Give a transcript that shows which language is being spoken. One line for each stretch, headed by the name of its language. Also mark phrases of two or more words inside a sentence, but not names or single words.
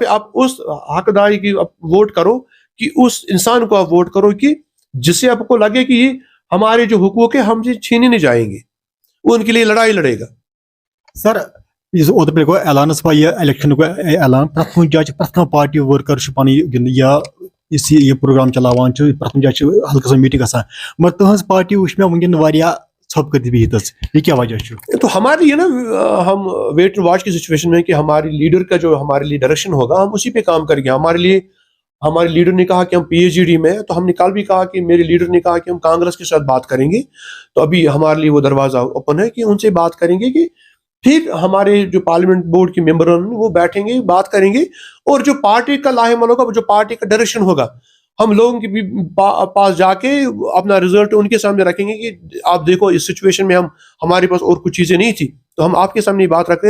Hindi: आप उस हकदारी की वोट करो, कि उस इंसान को आप वोट करो कि जिससे आपको लगे कि ये हमारे जो हुकूक है हमसे छीने नहीं जाएंगे, वो उनके लिए लड़ाई लड़ेगा.
Kashmiri: सर इस ओत पे को ऐलान ये इलेक्शन को ऐलान प्रथम जाय प्रथम
English: party worker
Kashmiri: पन या इस ये प्रोग्राम चलावान प्रथम जाय हल्का मीटिंग गसान, मगर तुहस पार्टी वुच मे वुनकन वारिया छपकत बिहित,
Hindi: ये क्या वजह है? तो हमारे लिए ना, हम
English: wait and watch
Hindi: की सिचुएशन में कि हमारे लीडर का जो हमारे लिए डायरेक्शन होगा हम उसी पे काम करेंगे. हमारे लिए हमारे लीडर ने कहा कि हम पीएचडी में हैं, तो हमने कल भी कहा कि मेरे लीडर ने कहा कि हम कांग्रेस के साथ बात करेंगे. तो अभी हमारे लिए वो दरवाजा ओपन है कि उनसे बात करेंगे, कि फिर हमारे जो
English: parliament board
Hindi: के मेंबर वो बैठेंगे, बात करेंगे, और जो पार्टी का लाहेमल होगा, जो पार्टी का डायरेक्शन होगा, हम लोगों के पास जाके अपना रिजल्ट उनके सामने रखेंगे कि आप देखो इस सिचुएशन में हमारे पास और कुछ चीजें नहीं थी, तो हम आपके सामने बात रख रहे हैं.